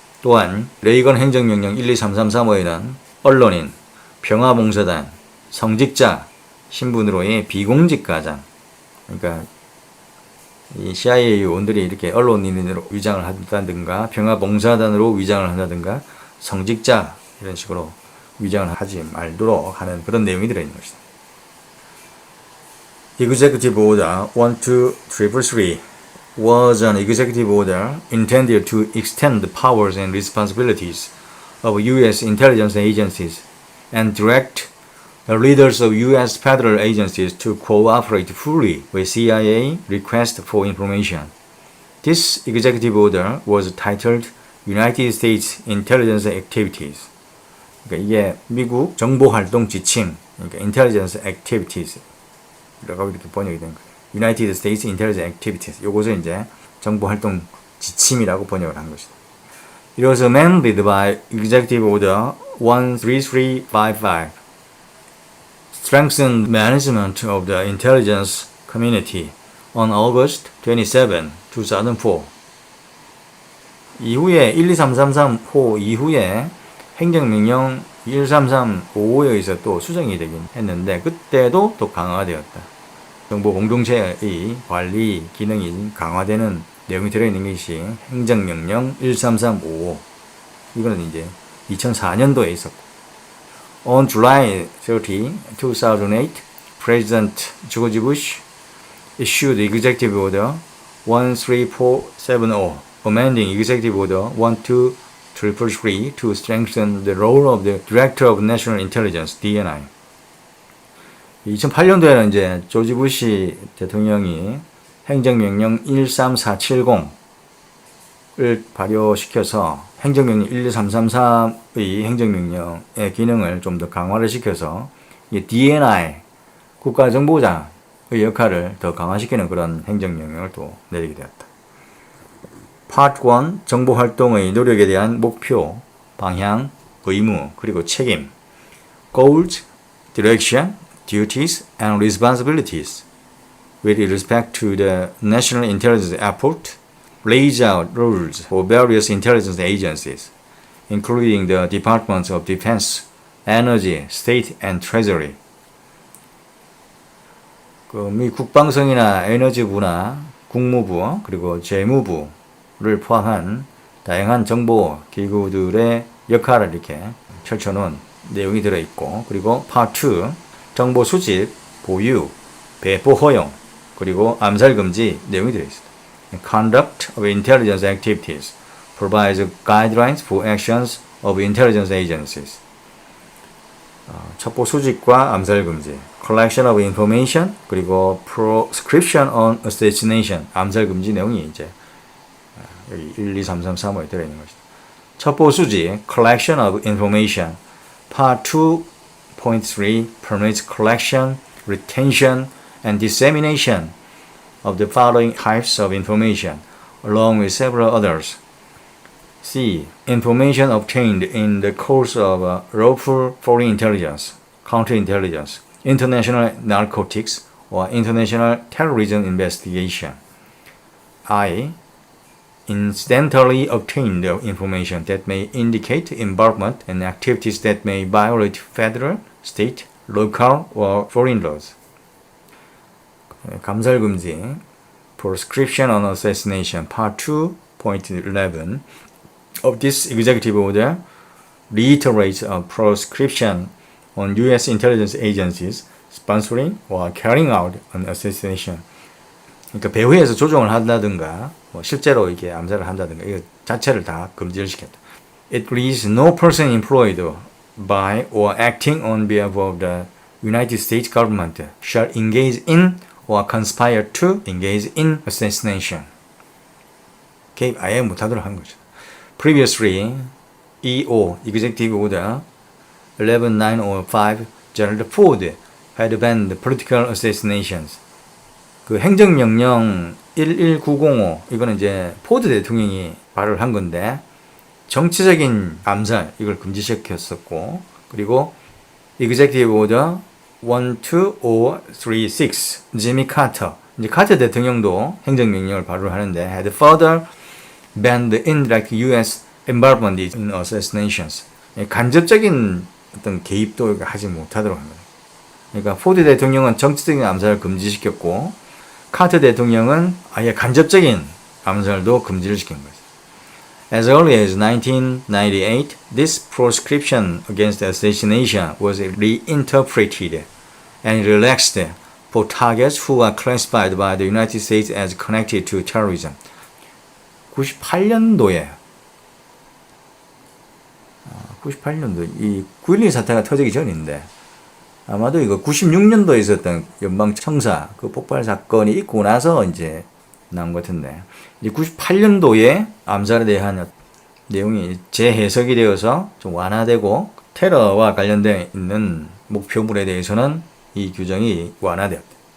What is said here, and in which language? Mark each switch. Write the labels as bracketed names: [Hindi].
[Korean] 또한 레이건 행정명령 12333호에는 언론인, 평화봉사단, 성직자 신분으로의 비공직 가장, 그러니까 이 CIA 요원들이 이렇게 언론인으로 위장을 한다든가 평화봉사단으로 위장을 한다든가 성직자 이런 식으로 위장을 하지 말도록 하는 그런 내용이 들어있는 것이다. [English] Executive Order 12333 was an executive order intended to extend the powers and responsibilities of U.S. intelligence agencies and direct the leaders of U.S. federal agencies to cooperate fully with CIA requests for information. This executive order was titled United States Intelligence Activities. [Korean] 그러니까 이게 미국 정보활동 지침, 그러니까 [English] Intelligence Activities [Korean] 라고 이렇게 번역이 된 거예요. [English] United States Intelligence Activities. [Korean] 요것을 이제 정보활동 지침이라고 번역을 한 것이다. [English] It was amended by Executive Order 13355, strengthened management of the intelligence community on August 27, 2004. [Korean] 이후에 12333호 이후에 행정명령 13355에 의해서 또 수정이 되긴 했는데, 그때도 또 강화가 되었다. 정보 공동체의 관리 기능이 강화되는 내용이 들어있는 것이 행정명령 13355. 이거는 이제 2004년도에 있었고, [English] On July 30, 2008, President George Bush issued Executive Order 13470, amending Executive Order 12333 to strengthen the role of the Director of National Intelligence (DNI). [Korean] 2008년도에는 이제 조지 부시 대통령이 행정명령 13470을 발효시켜서 행정명령 12333의 행정명령의 기능을 좀 더 강화를 시켜서 DNI 국가정보자의 역할을 더 강화시키는 그런 행정명령을 또 내리게 되었다. [English] Part 1 [Korean] 정보활동의 노력에 대한 목표, 방향, 의무, 그리고 책임 [English] Goals, Direction, Duties and Responsibilities with respect to the national intelligence effort lays out rules for various intelligence agencies, including the Departments of Defense, Energy, State and Treasury. [Korean] 미 국방성이나 에너지부나 국무부 그리고 재무부를 포함한 다양한 정보 기구들의 역할을 이렇게 펼쳐놓은 내용이 들어있고, 그리고 Part 2 정보 수집, 보유, 배포 허용, 그리고 암살 금지 내용이 들어있습니다. [English] Conduct of intelligence activities provides guidelines for actions of intelligence agencies. [Korean] 첩보 수집과 암살 금지, [English] collection of information, [Korean] 그리고 [English] proscription on assassination, [Korean] 암살 금지 내용이 이제 여기 1, 2, 3, 3, 4호에 들어있는 것이죠. 첩보 수집, [English] collection of information, Part 2.3 permits collection, retention, and dissemination of the following types of information, along with several others. C. Information obtained in the course of lawful foreign intelligence, counterintelligence, international narcotics, or international terrorism investigation. I. Incidentally obtained information that may indicate involvement in activities that may violate federal, state, local, or foreign laws. [Korean] 감살 금지, [English] proscription on assassination, Part 2.11 of this executive order reiterates a proscription on U.S. intelligence agencies sponsoring or carrying out an assassination. [Korean] 그러니까 배후에서 조종을 한다든가, 실제로 이렇게 암살을 한다든가, 이거 자체를 다 금지를 시켰다. [English] It reads no person employed by or acting on behalf of the United States government shall engage in or conspire to engage in assassination. [Korean] 개입 아예 못하도록 한 거죠. [English] Previously, EO, Executive Order 11905, Gerald Ford had banned political assassinations. [Korean] 그 행정명령 11905, 이거는 이제 포드 대통령이 발의를 한 건데, 정치적인 암살, 이걸 금지시켰었고, 그리고 Executive Order 12036, 지미 카터, 이제 카터 대통령도 행정명령을 발의를 하는데, [English] had further banned indirect U.S. involvement in assassinations. [Korean] 간접적인 어떤 개입도 하지 못하도록 합니다. 그러니까 포드 대통령은 정치적인 암살을 금지시켰고, 카터 대통령은 아예 간접적인 암살도 금지를 시킨 거죠. As early as 1998, this proscription against assassination was reinterpreted and relaxed for targets who are classified by the United States as connected to terrorism. 98년도에 이 9.12 사태가 터지기 전인데, 아마도 이거 96년도에 있었던 연방청사 그 폭발 사건이 있고 나서 이제 나온 것 같은데, 이제 98년도에 암살에 대한 내용이 재해석이 되어서 좀 완화되고, 테러와 관련되어 있는 목표물에 대해서는 이 규정이 완화되었다.